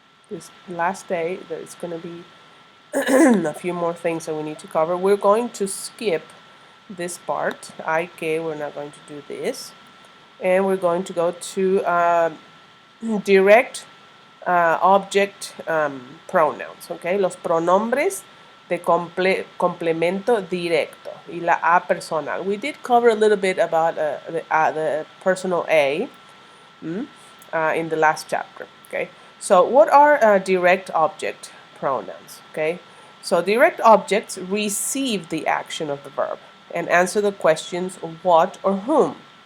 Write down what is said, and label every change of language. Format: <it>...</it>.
<en>This last day, there's going to be a few more things that we need to cover. We're going to skip this part.</en> <es>Hay que,</es> <en>we're not going to do this. And we're going to go to direct object pronouns, okay?</en> <es>Los pronombres de complemento directo y la A personal.</es> <en>We did cover a little bit about the personal A in the last chapter, okay? So what are direct object pronouns, okay? So direct objects receive the action of the verb and answer the questions what or whom.</en>